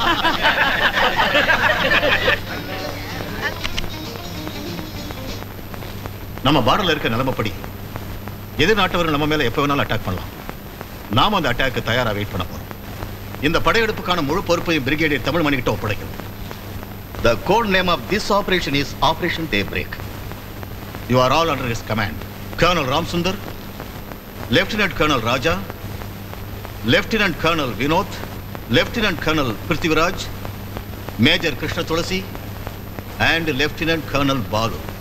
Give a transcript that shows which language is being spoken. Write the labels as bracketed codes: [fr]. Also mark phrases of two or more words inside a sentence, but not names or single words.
[ta] நம்ம பார்டர்ல இருக்க நிலைமைப்படி எதிர் நாட்டவர்கள் நம்ம மேல எப்ப வேணாலும் அட்டாக் பண்ணலாம். நாம அந்த அட்டாக்கு தயாரா வெயிட் பண்ண போறோம். இந்த படையெடுப்புக்கான முழு பொறுப்பையும் பிரிகேடியர் தமிழ்மணி கிட்ட ஒப்படைக்கணும். [en] The code name of this operation is Operation Daybreak. You are all under his command. Colonel Ram Sundar, Lieutenant Colonel Raja, Lieutenant Colonel Vinod, Lieutenant Colonel Prithviraj, Major Krishna Tulasi, and Lieutenant Colonel Balu.